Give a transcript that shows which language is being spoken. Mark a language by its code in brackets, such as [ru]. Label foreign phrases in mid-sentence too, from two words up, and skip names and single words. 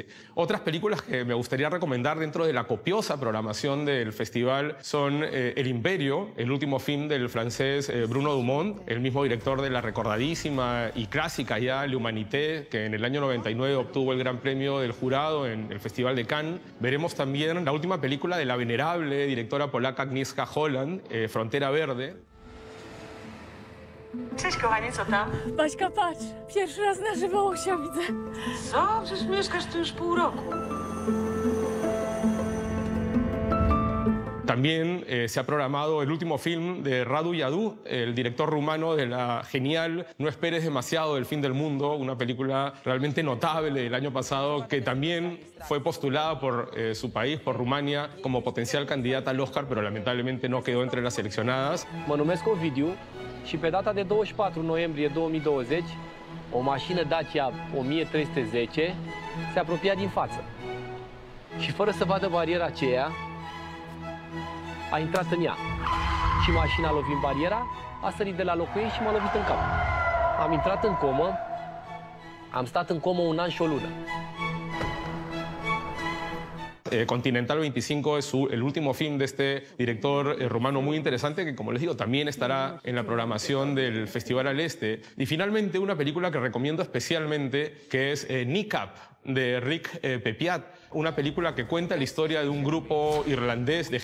[es] Otras películas que me gustaría recomendar dentro de la copiosa programación del festival son El Imperio, el último film del francés Bruno Dumont, el mismo director de la recordadísima y clásica ya L'Humanité, que en el año 99 obtuvo el Gran Premio del Jurado en el Festival de Cannes. Veremos también la última película de la venerable directora polaca Agnieszka Holland, Frontera Verde. [pl] Cześć kochanie, co tam? Baśka, patrz, pierwszy raz na żywo Łosia widzę. Co? Przecież mieszkasz tu już pół roku. [es] También se ha programado el último film de Radu Yadu, el director rumano de la genial No esperes demasiado del fin del mundo, una película realmente notable del año pasado que también fue postulada por su país, por Rumania, como potencial candidata al Oscar, pero lamentablemente no quedó entre las seleccionadas. [ro] Mă numesc Ovidiu și pe data de 24 noiembrie 2020, o mașină Dacia 1310 se apropia din față. Și fără să vadă bariera aceea, a intrat în ea. Și mașina lovind bariera, a sărit de la locul ei și m-a lovit în cap. Am intrat în comă, am stat în comă 1 an și o lună. [es] Continental 25 es el último film de este director rumano muy interesante que, como les digo, también estará en la programación del Festival al Este. Y finalmente una película que recomiendo especialmente, que es Kneecap, de Rick Pepiat, una película que cuenta la historia de un grupo irlandés de